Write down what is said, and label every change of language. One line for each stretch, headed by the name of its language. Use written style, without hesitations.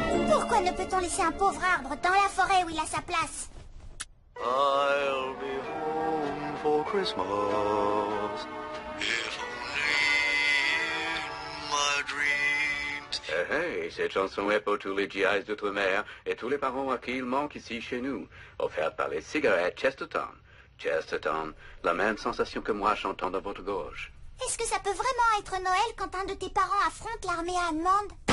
French: Pourquoi ne peut-on laisser un pauvre arbre dans la forêt où il a sa place?
English: I'll be home for Christmas. If only in my dreams.
French: Hey, cette chanson est pour tous les GIs d'outre-mer et tous les parents à qui il manque ici chez nous. Offerte par les cigarettes Chesterton. Chesterton, la même sensation que moi chantant dans votre gorge. Est-ce que ça peut vraiment être Noël quand un de tes parents affronte l'armée allemande?